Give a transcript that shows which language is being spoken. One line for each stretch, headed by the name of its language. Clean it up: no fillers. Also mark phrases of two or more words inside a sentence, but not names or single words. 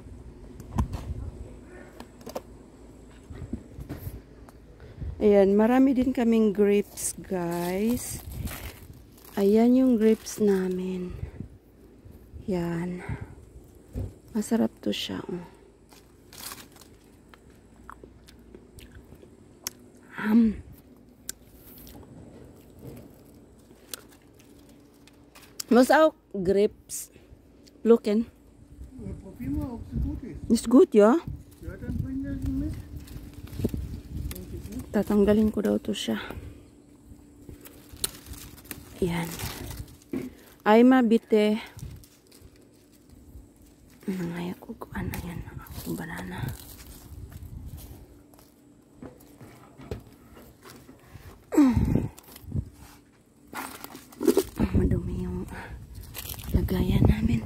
Filipino: Ayan, marami din kaming grapes, guys. Ayan yung grapes namin. Yan. Masarap to siya.
German: Was auch grapes.
Filipino: Look-in.
German: Probier mal, ob sie gut ist. Ist gut, ja? Ja, dann bring das mit.
Filipino: Tatanggalin ko daw to siya. Yan. Ay, mabite. Nangaya ko kung ano yan. Ang banana. Madumi yung lagayan namin.